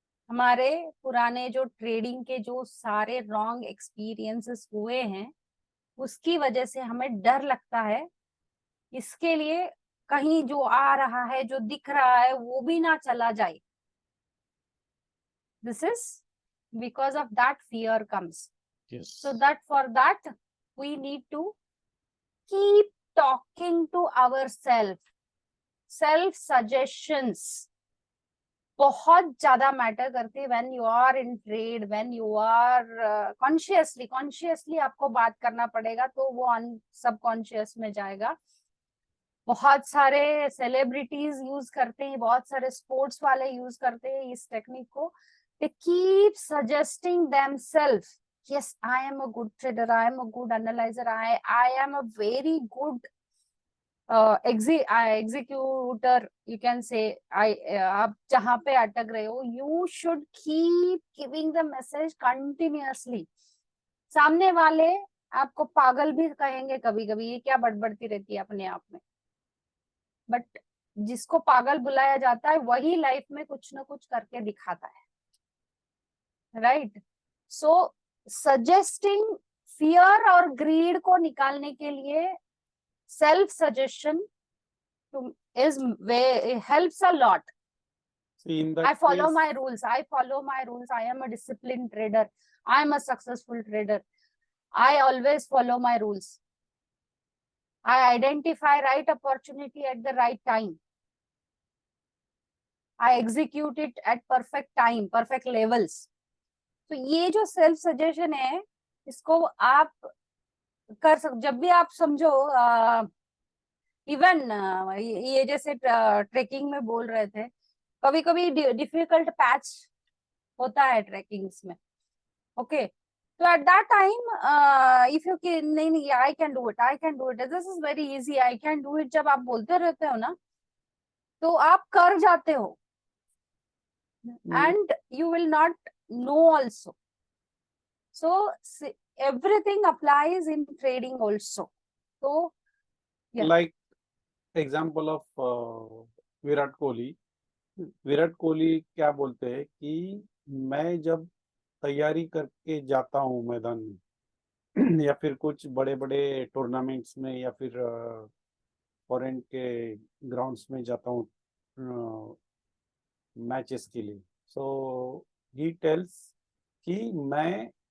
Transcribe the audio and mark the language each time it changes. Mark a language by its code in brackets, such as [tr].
[hi] हमारे पुराने जो ट्रेडिंग के जो सारे रॉन्ग एक्सपीरियंसेस हुए हैं, उसकी वजह से हमें डर लगता है इसके लिए कहीं जो आ रहा है जो दिख रहा है वो भी ना चला जाए. [en] This is because of that fear comes. So that for that we need to keep talking to ourselves. [hi] Self suggestions बहुत ज्यादा मैटर करती है [en] when you are in trade, when you are consciously [hi] आपको बात करना पड़ेगा, तो वो सबकॉन्शियस में जाएगा. बहुत सारे सेलिब्रिटीज यूज करते हैं, बहुत सारे स्पोर्ट्स वाले यूज करते हैं इस टेक्निक को. [en] They keep suggesting themselves, yes, I am a good trader, I am a good analyzer, I am a very good executor, you can say. [hi] आप जहाँ पे अटक रहे हो, [en] you should keep giving the message continuously. [hi] सामने वाले आपको पागल भी कहेंगे कभी कभी, ये क्या बड़बड़ती रहती है अपने आप में, बट जिसको पागल बुलाया जाता है वही लाइफ में कुछ ना कुछ करके दिखाता है. राइट. सो सजेस्टिंग फियर और ग्रीड को निकालने के लिए self suggestion [en] is helps a lot. I follow my rules, I am a disciplined trader, I am a successful trader, I always follow my rules, I identify right opportunity at the right time. I execute it at perfect time, perfect levels. [hi] तो ये जो self suggestion है, इसको आप कर सकते जब भी आप समझो। इवन ये जैसे ट्रेकिंग में बोल रहे थे, कभी कभी डिफिकल्ट पैच होता है ट्रेकिंग्स में, ओके। [en] तो at that time if you can, नहीं I can do it, I can do it, this is very easy, I can do it, [hi] जब आप बोलते रहते हो ना, तो आप कर जाते हो, [en] and you will not know also. So everything applies in trading also. So yeah. Like example of Virat Kohli. [hi] Virat Kohli क्या बोलते हैं कि मैं जब तैयारी करके जाता हूँ मैदान में या फिर कुछ बड़े बड़े टूर्नामेंट्स में या फिर फॉरेन के ग्राउंड्स में जाता हूँ मैचेस के लिए, [en] so he tells [hi] कि मैं